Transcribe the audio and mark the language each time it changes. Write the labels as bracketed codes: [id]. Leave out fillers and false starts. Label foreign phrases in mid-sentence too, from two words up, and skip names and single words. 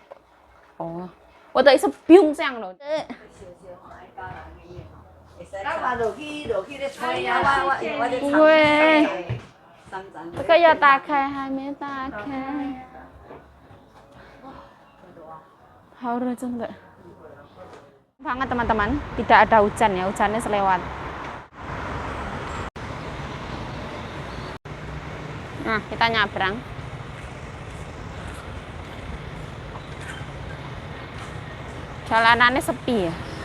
[zh] 哦，我的意思不用这样喽。不会。这个要打开，还没打开。好热，真的。 [id] Banget teman-teman, tidak ada hujan ya, hujannya selewat. Nah, kita nyabrang. Jalanannya sepi ya.